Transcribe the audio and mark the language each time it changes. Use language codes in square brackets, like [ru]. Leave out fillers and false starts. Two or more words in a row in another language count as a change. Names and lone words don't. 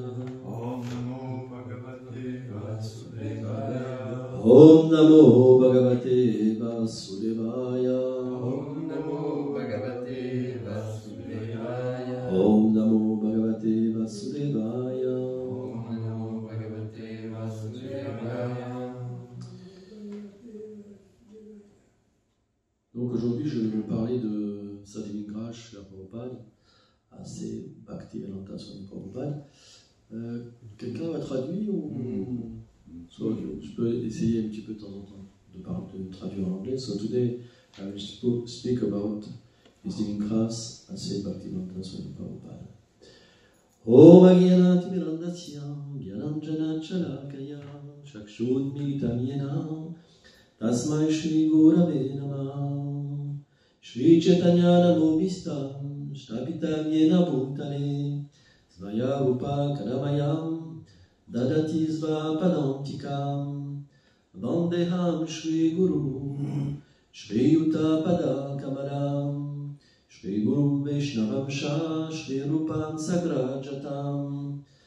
[sa] Om Namo Bhagavate Vasudevaya. Om Namo Bhagavate Vasudevaya. Om Namo Bhagavate Vasudevaya. Om Namo Bhagavate Vasudevaya. Om Namo Bhagavate Vasudevaya. [fr] Donc aujourd'hui, je vais vous parler de Sadhguru Srila Prabhupada, assez Bhaktivedanta Swami Prabhupada. Quelqu'un va traduire ou soit, je peux essayer un petit peu de temps en temps de traduire en anglais. [en] So today I will speak about Sadhguru assez Bhaktivedanta Swami Prabhupada. [sa] Om Agyanati Mirandasya Gyananjana Chalakaya Chakshun Militam Yena Tasmai Shri Gurave Namah Shri Chaitanya Namo Bhistam Shtapitam Yena Bhutale Svaya Rupa Kadamayam Dadati Sva Padantikam Vandeham Shri Guru Shri Yuta Pada Kamalam Shri Guru Vaishnavamsha Shri Rupam Sagrajatam